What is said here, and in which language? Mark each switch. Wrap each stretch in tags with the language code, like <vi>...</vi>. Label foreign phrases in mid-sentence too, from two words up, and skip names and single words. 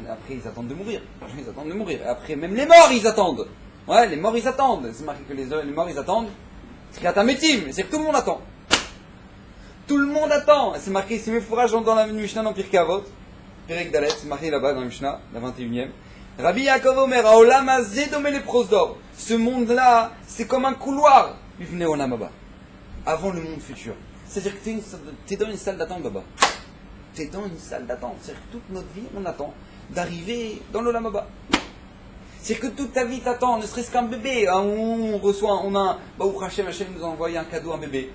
<fr>Après, ils attendent de mourir. Ils attendent de mourir. Et après, même les morts, ils attendent. Ouais, les morts, ils attendent. C'est marqué que les morts, ils attendent. C'est qu'il y a un métier, c'est que tout le monde attend. Tout le monde attend. C'est marqué, c'est mes fourrages dans la Mishnah dans Pirkei Avot.</fr> <he>פרק דלת,</he> <fr>c'est marqué là-bas dans la Mishnah, la 21e.</fr> <he>רבי יעקב אומר, העולם הזה דומה לפרוזדור.</he> <fr>Ce monde-là, c'est comme un couloir.</fr> <he>בפני עולם הבא.</he> <fr>Avant le monde futur. C'est-à-dire que tu es dans une salle d'attente, Baba. Tu es dans une salle d'attente. C'est-à-dire que toute notre vie, on attend d'arriver dans l'</fr> <he>עולם הבא.</he> <fr>C'est-à-dire que toute ta vie t'attend, ne serait-ce qu'un bébé.</fr> <he>ברוך השם,</he> <fr>Hashem nous a envoyé un cadeau, un bébé.</fr>